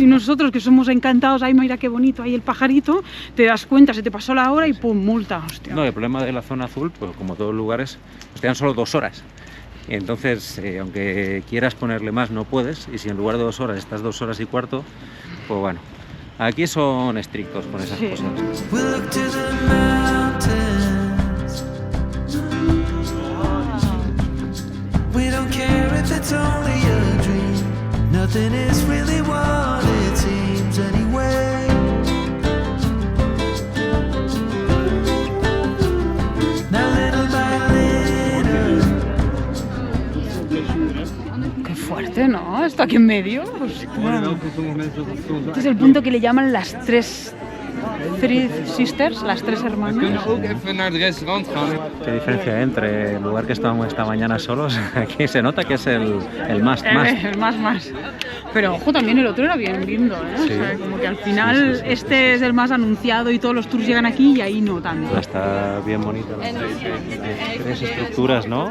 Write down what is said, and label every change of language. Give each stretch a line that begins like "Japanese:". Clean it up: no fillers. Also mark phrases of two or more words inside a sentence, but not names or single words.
Spanish: Y nosotros que somos encantados, ay, mira qué bonito, ahí el pajarito, te das cuenta, se te pasó la hora y pum, multa, hostia. No, el problema de la zona azul, pues como todos los lugares, pues te dan solo 2 horas. Y entonces, aunque quieras ponerle más, no puedes. Y si en lugar de 2 horas estás 2 horas y cuarto, pues bueno. Aquí son estrictos con esas Sí. cosas.
English: We look to the mountains. We don't care if it's only a dream. Nothing is really what it seems anyway. Now little by little.
Spanish: Qué fuerte, ¿no? Esto aquí en medio. Pues, bueno. Este es el punto que le llaman las Three Sisters, las 3 hermanas.
Dutch: Ook even naar het restaurant gaan.
Spanish: ¿Qué diferencia hay entre el lugar que estábamos esta mañana solos? Aquí se nota que es el más. El más. Pero ojo, también el otro era bien lindo, ¿eh? Sí. O sea, como que al final Sí. este es el más anunciado y todos los tours llegan aquí y ahí no tanto. Está bien bonito. 3 estructuras, ¿no?